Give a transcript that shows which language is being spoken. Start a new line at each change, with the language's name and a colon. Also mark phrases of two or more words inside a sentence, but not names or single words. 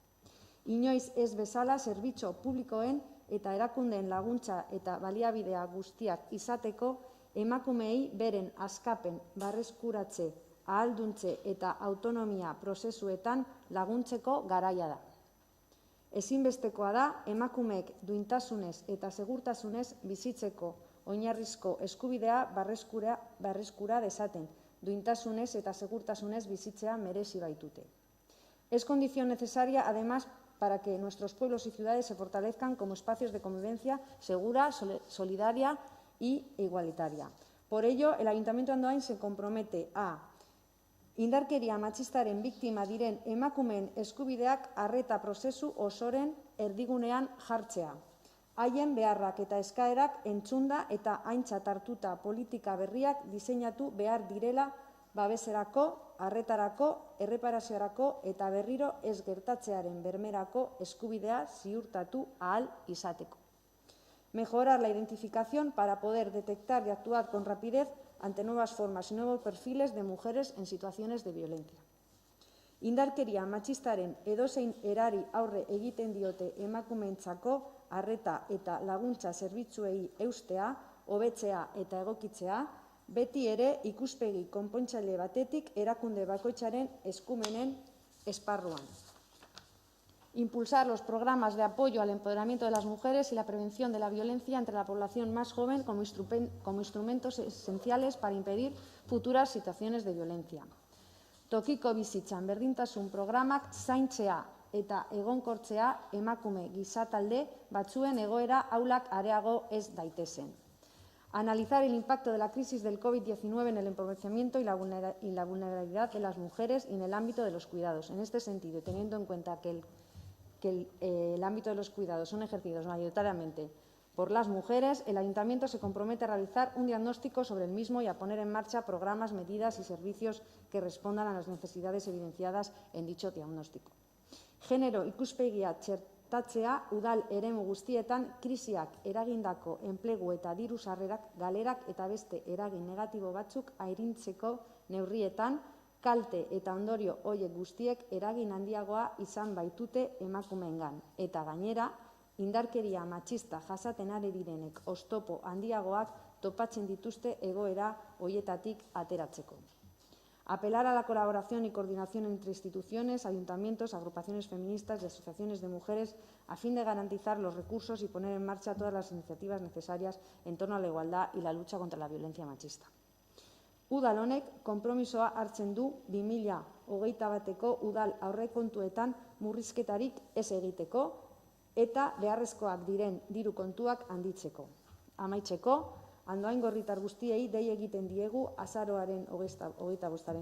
Basque: Inoiz ez bezala zerbitzu publikoen eta erakundeen laguntza eta baliabidea guztiak izateko emakumeei beren askapen, barreskuratze, ahalduntze eta autonomia prozesuetan laguntzeko garaia da. Ezinbestekoa da emakumeek duintasunez eta segurtasunez bizitzeko oinarrizko eskubidea berreskura dezaten, duintasunez eta segurtasunez bizitzea merezi baitute.
Spanish: Es condición necesaria, además, para que nuestros pueblos y ciudades se fortalezcan como espacios de convivencia segura, solidaria y igualitaria. Por ello, el Ayuntamiento de Andoain se compromete a
Basque: indarkeria matxistaren biktima diren emakumeen eskubideak arreta prozesu osoren erdigunean jartzea. Haien beharrak eta eskaerak entzunda eta aintzat hartuta politika berriak diseinatu behar direla babeserako, arretarako, erreparaziorako eta berriro ez gertatzearen bermerako eskubidea ziurtatu ahal izateko.
Spanish: Mejorar la identificación para poder detectar y actuar con rapidez ante nuevas formas y nuevos perfiles de mujeres en situaciones de violencia.
Basque: Indarkeria matxistaren edozein erari aurre egiten diote emakumeentzako arreta eta laguntza zerbitzuei eustea, hobetzea eta egokitzea, beti ere ikuspegi konpontzaile batetik erakunde bakoitzaren eskumenen esparruan.
Spanish: Impulsar los programas de apoyo al empoderamiento de las mujeres y la prevención de la violencia entre la población más joven como instrumentos esenciales para impedir futuras situaciones de violencia.
Basque: Tokiko bizitzan berdintasun programak zaintzea eta egonkortzea emakume gizatalde batzuen egoera ahulak areago ez daitezen.
Spanish: Analizar el impacto de la crisis del COVID-19 en el empobrecimiento y la vulnerabilidad de las mujeres y en el ámbito de los cuidados. En este sentido, teniendo en cuenta que el ámbito de los cuidados son ejercidos mayoritariamente por las mujeres, el Ayuntamiento se compromete a realizar un diagnóstico sobre el mismo y a poner en marcha programas, medidas y servicios que respondan a las necesidades evidenciadas en dicho diagnóstico.
Basque: Genero ikuspegia txertatzea udal eremu guztietan krisiak eragindako enplegu eta diru sarrerak, galerak eta beste eragin negatibo batzuk arintzeko neurrietan kalte eta ondorio horiek guztiek eragin handiagoa izan baitute emakumeengan eta gainera indarkeria matxista jasaten ari direnek oztopo handiagoak topatzen dituzte egoera horietatik ateratzeko.
Spanish: Apelar a la colaboración y coordinación entre instituciones, ayuntamientos, agrupaciones feministas y asociaciones de mujeres a fin de garantizar los recursos y poner en marcha todas las iniciativas necesarias en torno a la igualdad y la lucha contra la violencia machista.
Basque: Udal honek konpromisoa hartzen du 2021ko udal aurrekontuetan murrizketarik ez egiteko eta beharrezkoak diren diru kontuak handitzeko. Amaitzeko, Andoain-Gorritar guztiei dei egiten diegu azaroaren 25.